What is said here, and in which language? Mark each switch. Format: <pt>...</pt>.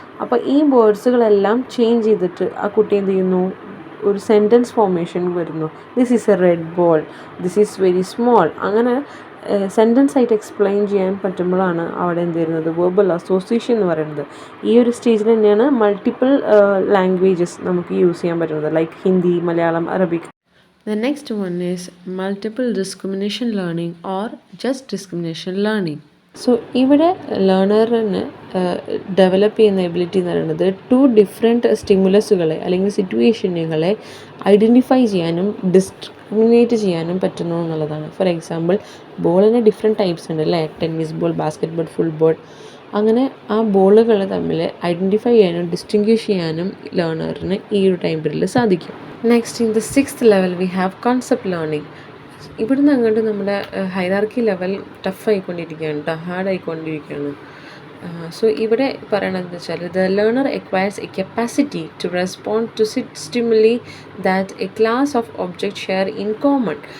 <ml>അപ്പോൾ ഈ വേർഡ്സുകളെല്ലാം ചേഞ്ച് ചെയ്തിട്ട് ആ കുട്ടി എന്ത് ചെയ്യുന്നു, ഒരു സെൻറ്റൻസ് ഫോർമേഷൻ വരുന്നു.</ml> <en>This is a red ball, this is very small.</en> <ml>അങ്ങനെ സെൻറ്റൻസ് ആയിട്ട് എക്സ്പ്ലെയിൻ ചെയ്യാൻ പറ്റുമ്പോഴാണ് അവിടെ എന്ത് വരുന്നത്, വെർബൽ അസോസിയേഷൻ എന്ന് പറയുന്നത്. ഈ ഒരു സ്റ്റേജിൽ തന്നെയാണ് മൾട്ടിപ്പിൾ ലാംഗ്വേജസ് നമുക്ക് യൂസ് ചെയ്യാൻ പറ്റുന്നത്, like Hindi, Malayalam, Arabic.</ml> <en>The next one is multiple discrimination learning or just discrimination learning.</en> <ml>So ഇവിടെ ലേണറിന് ഡെവലപ്പ് ചെയ്യുന്ന എബിലിറ്റി എന്ന് പറയുന്നത് 2 ഡിഫറെൻറ്റ് സ്റ്റിമുലസുകളെ അല്ലെങ്കിൽ സിറ്റുവേഷനുകളെ ഐഡൻറ്റിഫൈ ചെയ്യാനും ഡിസ്ക്രിമിനേറ്റ് ചെയ്യാനും പറ്റുന്നു എന്നുള്ളതാണ്. ഫോർ എക്സാമ്പിൾ, ബോളിന് ഡിഫറെൻറ്റ് ടൈപ്സ് ഉണ്ട് അല്ലേ, tennis ball, basket ball, football. അങ്ങനെ ആ ബോളുകൾ തമ്മിൽ ഐഡൻറ്റിഫൈ ചെയ്യാനും ഡിസ്റ്റിങ്വിഷ് ചെയ്യാനും ലേണറിന് ഈ ഒരു ടൈം പീരീഡിൽ സാധിക്കും.</ml> <en>Next, in the 6th level we have concept learning.</en> <ml>ഇവിടുന്ന് അങ്ങോട്ട് നമ്മുടെ ഹൈറാർക്കി ലെവൽ ടഫ് ആയിക്കൊണ്ടിരിക്കുകയാണ്, ഹാർഡ് ആയിക്കൊണ്ടിരിക്കുകയാണ്.</ml> <en>so</en> <ml>ഇവിടെ പറയണതെന്ന് വെച്ചാൽ</ml> <en>The learner acquires a capacity to respond to stimuli that a class of object share in common.</en>